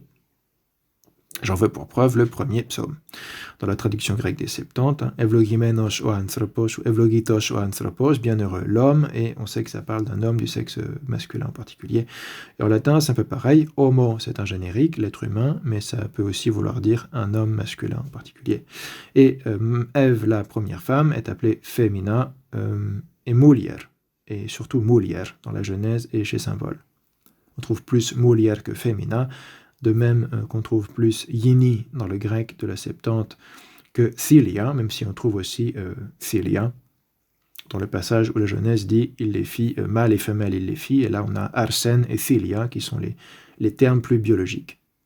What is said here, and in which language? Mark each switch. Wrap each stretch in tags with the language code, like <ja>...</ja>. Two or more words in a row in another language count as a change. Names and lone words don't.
<fr>J'en veux pour preuve le premier psaume. Dans la traduction grecque des Septante,</fr> <el>Ευλογημένος ο άνθρωπος</el> <fr>ou</fr> <el>Ευλογητός ο άνθρωπος,</el> <fr>bienheureux l'homme, et on sait que ça parle d'un homme du sexe masculin en particulier. Et en latin, c'est un peu pareil. Homo, c'est un générique, l'être humain, mais ça peut aussi vouloir dire un homme masculin en particulier. Et Ève, la première femme, est appelée femina et mulier, et surtout mulier dans la Genèse et chez saint Paul. On trouve plus mulier que femina. De même qu'on trouve plus yini dans le grec de la Septante que Thilia, même si on trouve aussi Thilia, dans le passage où la Genèse dit « il les fit, mâle et femelle il les fit », et là on a Arsène et Thilia qui sont les termes plus biologiques.</fr>